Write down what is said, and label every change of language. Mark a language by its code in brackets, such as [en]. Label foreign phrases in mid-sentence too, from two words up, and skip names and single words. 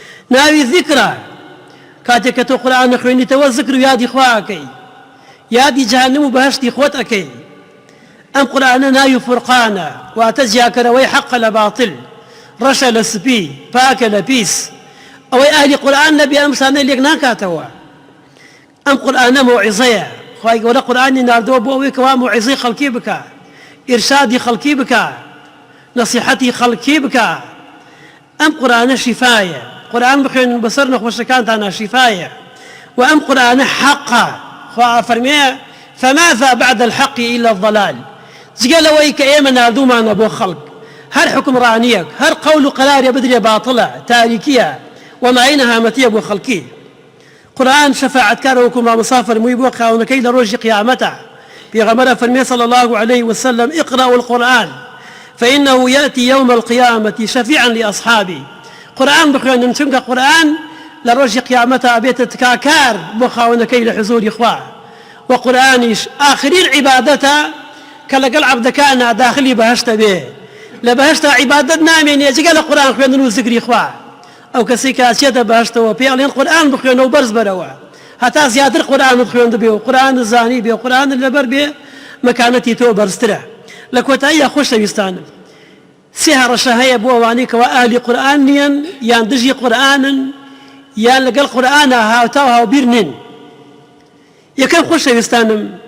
[ckb] ناوی ذکرە کاتێک کە تۆ قورئان نەخوێنیتەوە ذکر و یادی خوا ئەکەی یادی جەهەنەم و بەهەشتی خۆت ئەکەی ئەم قورئانە ناوی فورقانە واتە جیاکەرەوەی حەقە لە باتڵ ڕەشە لە سپی پاکە لە پیس ئەوەی ئاهلی قورئان نەبێ ئەم شتانە لێک ناکاتەوە ئەم قورئانە مەوعیزەیە خوای گەورە قورئانی ناردووە بۆ ئەوەی کەوا مەوعیزەی خەڵکی بکە ئیرشادی خەڵکی بکە نەسیحەتی خەڵکی بکە ئەم قورئانە شیفایە قورئان بخوێنن بەسەر نەخۆشەکانتانە شیفایە و ئەم قورئانە حەقە خوا فەرمێ [ar] فماذا بعد الحق إلا الضلال [ckb] جگە لەوەی کە ئێمە ناردوومانە بۆ خەڵک هەر حکمڕانیەک هەر قەول و قەرارێ بدرێ باتڵە تاریکیە وەمای نەهامەتیە بۆ خەڵکی قورئان شەفاعەتکارە وەکو مامۆستا فەرمووی بۆ خاوەنەکەی لە ڕۆژی قیامەتە پێغەمبەرە فەرمێ [ar] صلى الله عليه وسلم اقرأوا القرآن فإنه يأتي يوم القيامة شفيعا لأصحابه [ckb] قورئان بخوێنن چونکە قورئان لە ڕۆژی قیامەتە بێتە تکاکار بۆ خاوەنەکەی لە حزوری خوا وقورئانیش ئاخرین عیبادەتە کە لەگەڵ عەبدەکانە داخلی بەهەشتە بێ لە بەهەشتا عیبادەت نامێنێ جگە لە قورئان خوێندن و ذکری خوا ئەو کەسی کە ئاچێتە بەهەشتەوە پێڵێن قورئان بخوێنە و بەرز بەرەوە هەتا زیاتر قورئانت خوێند بێ و قورئانت زانی بێ و قورئانت لەبەر بێ مەکانەتی تۆ بەرزترە لە کۆتاییە خۆشەویستانم سێ هەڕەشە هەیە بۆ ئەوانەی کەوا ئاهلی قورئان نیەن یان دژی قورئانن یان لەگەڵ قورئانە هاوتا و هاوبیر نین یەکەم خۆشەویستانم